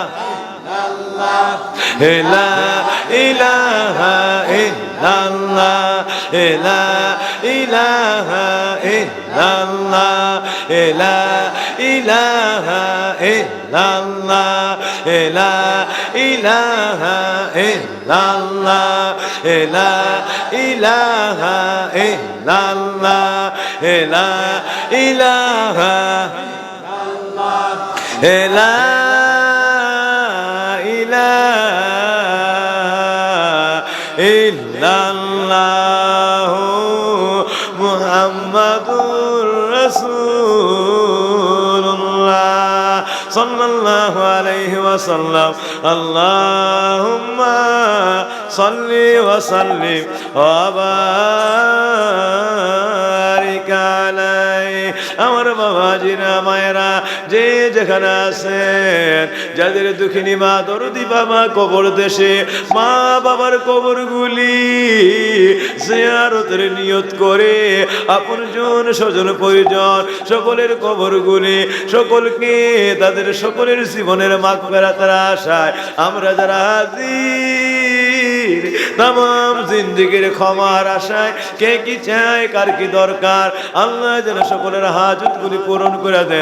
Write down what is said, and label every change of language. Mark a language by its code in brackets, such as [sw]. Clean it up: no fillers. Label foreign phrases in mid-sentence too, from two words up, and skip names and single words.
[ar] لا إله إلا الله، لا إله إلا الله، لا إله إلا الله، لا إله إلا الله، لا إله إلا الله، لا إله لا إلا الله محمد رسول الله صلى الله عليه وسلم. اللهم صل وسلم وبارك عليه. [bn] আমার বাবাজিরা মায়েরা যে যেখানে আছেন, যাদের দুঃখিনী মা দরদি বাবা কবর দেশে মা বাবার কবরগুলি জিয়ারতের নিয়ত করে আপনজন স্বজন পরিজন সকলের কবরগুলি সকলকে তাদের সকলের জীবনের মাগফিরাতের আশায় আমরা যারা হাজির, তামাম জিন্দেগির ক্ষমার আশায় কে কি চায় কার কি দরকার আল্লাহ যেন সকলের হাজতগুলি পূরণ করে দেন।